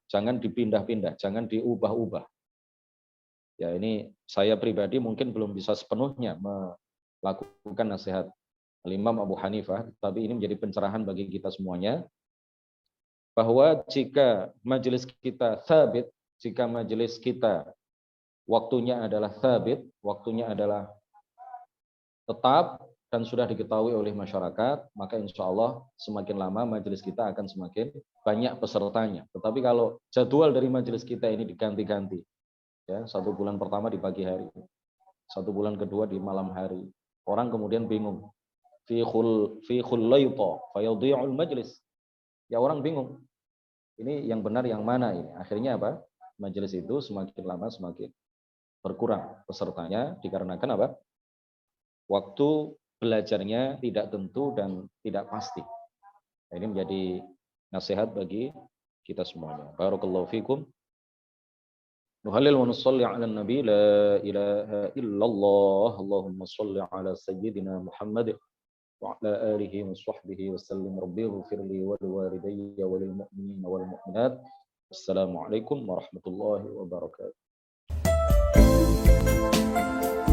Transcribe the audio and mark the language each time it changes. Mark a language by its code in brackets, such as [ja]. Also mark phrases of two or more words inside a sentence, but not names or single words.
[id] Jangan dipindah-pindah, jangan diubah-ubah. Ya, ini saya pribadi mungkin belum bisa sepenuhnya melakukan nasihat Imam Abu Hanifah, tapi ini menjadi pencerahan bagi kita semuanya, bahwa jika majelis kita thabit, jika majelis kita waktunya adalah thabit, waktunya adalah tetap dan sudah diketahui oleh masyarakat, maka [ar] إن شاء الله [id] semakin lama majelis kita akan semakin banyak pesertanya. Tetapi kalau jadwal dari majelis kita ini diganti-ganti, ya, 1 bulan pertama di pagi hari, 1 bulan kedua di malam hari, orang kemudian bingung. Fi khullayta fayadhi'ul majlis. Ya, orang bingung. Ini yang benar yang mana ini? Akhirnya apa? Majelis itu semakin lama semakin berkurang pesertanya dikarenakan apa? Waktu belajarnya tidak tentu dan tidak pasti. Nah, ini menjadi nasihat bagi kita semuanya. [ar] بارك الله فيكم. نهلل ونصلي على النبي لا إله إلا الله. اللهم صل على سيدنا محمد وعلى آله وصحبه وسلم. رب اغفر لي ولوالدي وللمؤمنين والمؤمنات. السلام عليكم ورحمة الله وبركاته.